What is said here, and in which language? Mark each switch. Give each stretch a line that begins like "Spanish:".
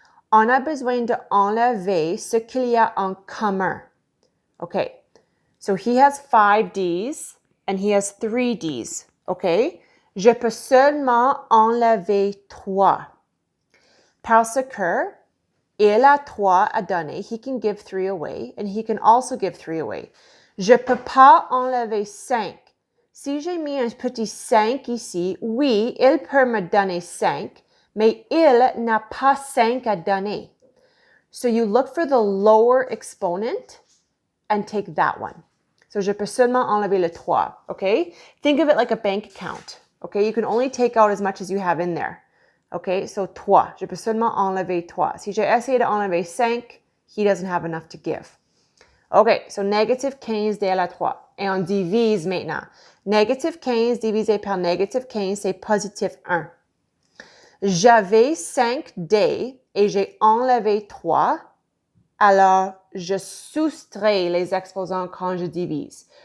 French: On a besoin d'enlever ce qu'il y a en commun. OK.
English: So, he has 5 Ds and he has 3 Ds. OK?
French: Je peux seulement enlever 3. Parce que il a 3 à donner.
English: He can give 3 away and he can also give 3 away.
French: Je ne peux pas enlever 5. Si j'ai mis un petit 5 ici, oui, il peut me donner 5, mais il n'a pas 5 à donner.
English: So you look for the lower exponent and take that one.
French: So je peux seulement enlever le 3, okay?
English: Think of it like a bank account, okay? You can only take out as much as you have in there. OK, so 3.
French: Je peux seulement enlever 3. Si j'ai essayé d'enlever 5,
English: he doesn't have enough to give.
French: OK, so négative 15 D à la 3. Et on divise maintenant. Négative 15 divisé par négative 15, c'est positif 1. J'avais 5 D et j'ai enlevé 3. Alors, je soustrais les exposants quand je divise.